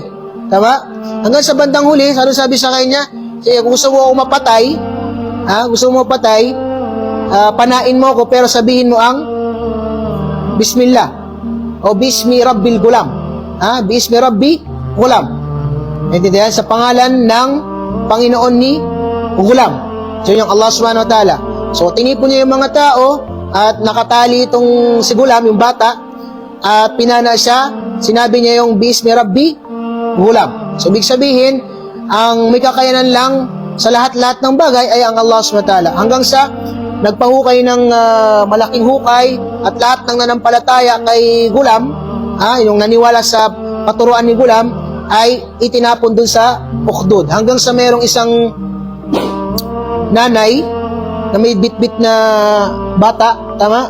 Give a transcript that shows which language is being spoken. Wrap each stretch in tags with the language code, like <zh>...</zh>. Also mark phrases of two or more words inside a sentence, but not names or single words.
<tl>Tama? Hanggang sa bandang huli, sabi sa kanya, kung gusto mo akong mapatay, panain mo ako, pero sabihin mo ang Bismillah o</tl> <ar>باسم رب الغلام. باسم رب غلام.</ar> <tl>Intindihan? Sa pangalan ng Panginoon ni Gulam. So yung Allah</tl> <ar>سبحانه وتعالى.</ar> <tl>So tinipon niya yung mga tao at nakatali itong si Gulam, yung bata, at pinana siya. Sinabi niya yung</tl> <ar>باسم رب غلام.</ar> <tl>So ibig sabihin, ang may kakayanan lang sa lahat-lahat ng bagay ay ang Allah</tl> <ar>سبحانه وتعالى.</ar> <tl>Hanggang sa nagpahukay ng malaking hukay at lahat ng nanampalataya kay Gulam, yung naniwala sa paturuan ni Gulam, ay itinapon dun sa Ukhdud. Hanggang sa merong isang nanay na may bitbit na bata, tama?</tl>